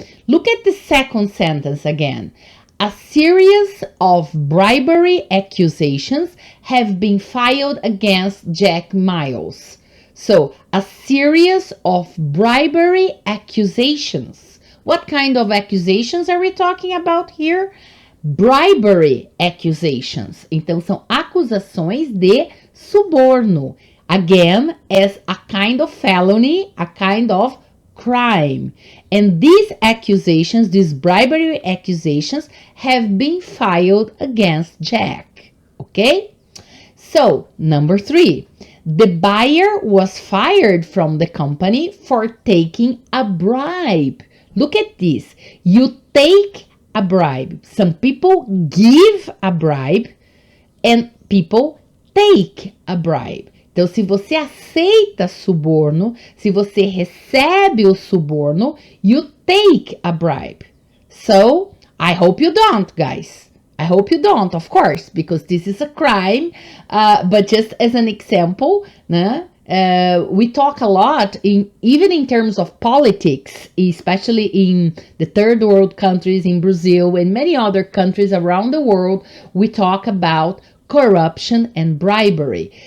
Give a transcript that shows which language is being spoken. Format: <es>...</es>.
<en>Look at the second sentence again. A series of bribery accusations have been filed against Jack Miles. So, a series of bribery accusations. What kind of accusations are we talking about here? Bribery accusations.</en> <pt>Então, são acusações de suborno.</pt> <en>Again, as a kind of felony, a kind of crime. And these accusations, these bribery accusations, have been filed against Jack. Okay? So, number 3. The buyer was fired from the company for taking a bribe. Look at this. You take a bribe. Some people give a bribe and people take a bribe.</en> <pt>Então, se você aceita suborno, se você recebe o suborno,</pt> <en>you take a bribe. So, I hope you don't, guys. I hope you don't, of course, because this is a crime. But just as an example, né? We talk a lot, even in terms of politics, especially in the third world countries, in Brazil and many other countries around the world, we talk about corruption and bribery.</en>